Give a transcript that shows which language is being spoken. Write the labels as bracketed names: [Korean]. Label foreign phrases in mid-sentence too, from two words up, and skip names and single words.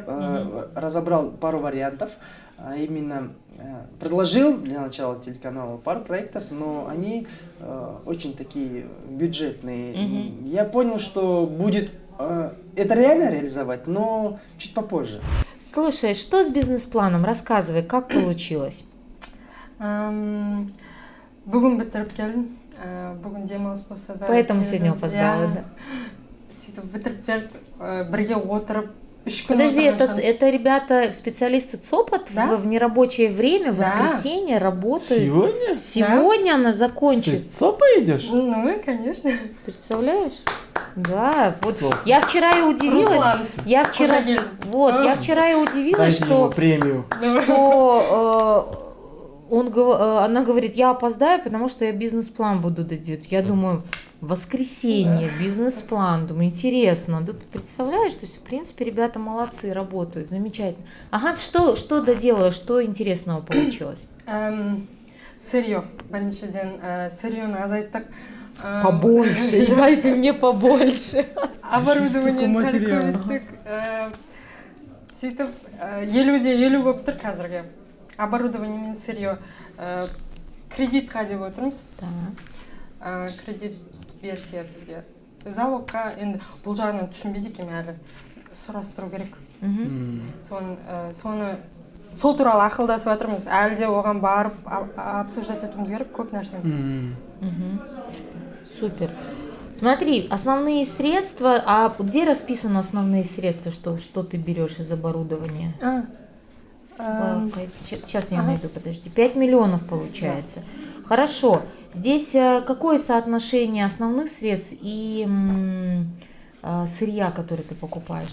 [Russian] Разобрал пару вариантов, именно предложил для начала телеканалу пару проектов, но они очень такие бюджетные. Я понял, что будет это реально реализовать, но чуть попозже. Слушай, что с бизнес-планом? Рассказывай, как получилось? [Kazakh] Бүгін бітіріп келдім, бүгін демалыс болса да. [Russian] Поэтому сегодня опоздала, да? [Kazakh] сөйтіп бітіріп берді бірге отырып 3 күн [Russian] Подожди, [Kazakh] отырған [Russian] это ребята, специалисты ЦОПАТ Да. в нерабочее время, в Да. воскресенье работают. Сегодня? Сегодня она закончит. Сіз ЦОПа идешь? Ну, конечно. Представляешь? Да, вот ЦОП. я вчера и удивилась. Руслан, Я вчера, Кужагель. вот, я вчера и удивилась, Дайте ему что премию. она говорит, я опоздаю, потому что я бизнес-план буду доделать. Я думаю, воскресенье, бизнес-план. Думаю, интересно. Да, представляешь, то есть, в принципе, ребята молодцы, работают, замечательно. Ага, что доделала, что интересного получилось? Сырье. [Kazakh] Біріншіден сырьені азайттық. [Russian] Побольше, дайте мне побольше. [Kazakh] Оборудование сәл көбейттік. Сөйтіп, 50 болып тұр қазірге. [Russian] Оборудование мен сырье. [Kazakh] Кредитқа деп отырмыз. Кредит берсе бізге. Залогқа енді бұл жағынан түсінбейді екен әлі. Сұрастыру керек. Соны сол туралы ақылдасып жатырмыз. Әлі де оған барып обсуждать етуіміз керек көп нәрсені. [Russian] Супер. Смотри, основные средства, а где расписаны основные средства, что ты берешь из оборудования? Сейчас я найду, подожди. 5 миллионов получается. Хорошо. Здесь какое соотношение основных средств и сырья, который ты покупаешь?